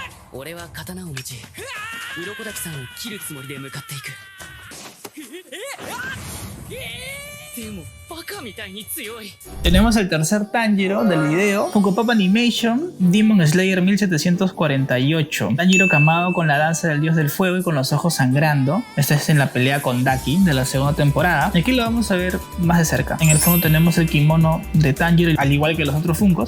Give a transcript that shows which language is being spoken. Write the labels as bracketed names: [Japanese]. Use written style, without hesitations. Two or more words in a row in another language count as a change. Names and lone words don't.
[Japanese] 俺は刀を持ち鱗滝さんを切るつもりで向かっていく。でもバカみたいに強い。 [Spanish] Tenemos el tercer Tanjiro del video, Funko Pop Animation Demon Slayer 1748. Tanjiro camado con la danza del dios del fuego y con los ojos sangrando. Esta es en la pelea con Daki de la segunda temporada. Y aquí lo vamos a ver más de cerca. En el fondo tenemos el kimono de Tanjiro, al igual que los otros Funkos.